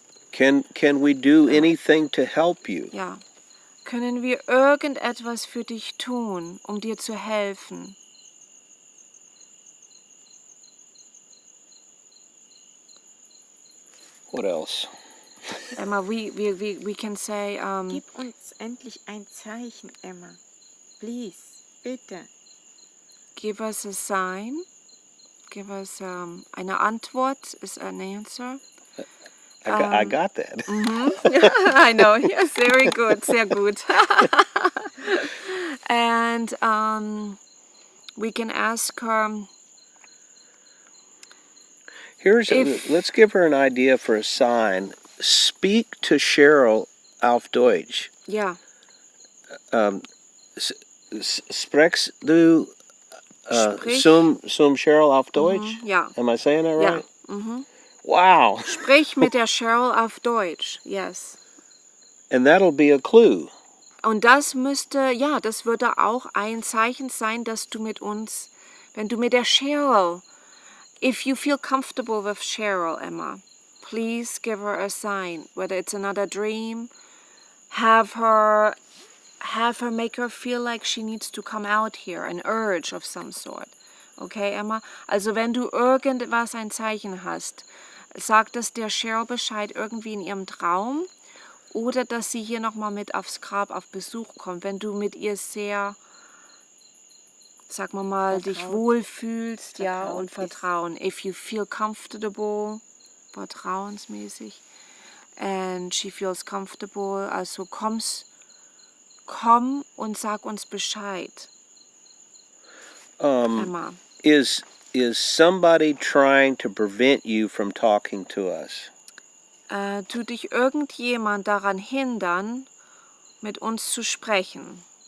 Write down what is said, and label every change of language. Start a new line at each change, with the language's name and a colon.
English: Can we do anything to help you?
German: Ja. Können wir irgendetwas für dich tun, um dir zu helfen?
English: What else? Emma, we can say,
German: Gib uns endlich ein Zeichen, Emma.
English: Please,
German: bitte.
English: give us a sign, give us
German: eine Antwort,
English: is an answer. I got that. I know, yes, very good,
German: sehr gut.
English: And we can ask her, Let's give her an idea for a sign. Speak to Cheryl
German: auf Deutsch. ja, Sprechst du Sprich. zum Cheryl auf Deutsch? ja.
English: Am I saying that
German: Ja.
English: right? Wow.
German: Sprich mit der Cheryl auf Deutsch,
English: yes. And that'll be a clue.
German: Und das würde auch ein Zeichen sein, dass du mit uns, wenn du mit der Cheryl
English: if you feel comfortable with Cheryl, Emma, please give her a sign, whether it's another dream, have her make her feel like she needs to come out here, an urge of some sort. Okay, Emma?
German: Also wenn du irgendwas, ein Zeichen hast, sag das der Cheryl Bescheid irgendwie in ihrem Traum oder dass sie hier nochmal mit aufs Grab auf Besuch kommt, wenn du mit ihr sehr, sag mal, dich wohlfühlst, ja, und Vertrauen.
English: If you feel comfortable, vertrauensmäßig, and she feels comfortable,
German: also komm und sag uns Bescheid.
English: Emma. Is somebody trying to prevent you from talking to us?
German: Tut dich irgendjemand daran hindern, mit uns zu sprechen?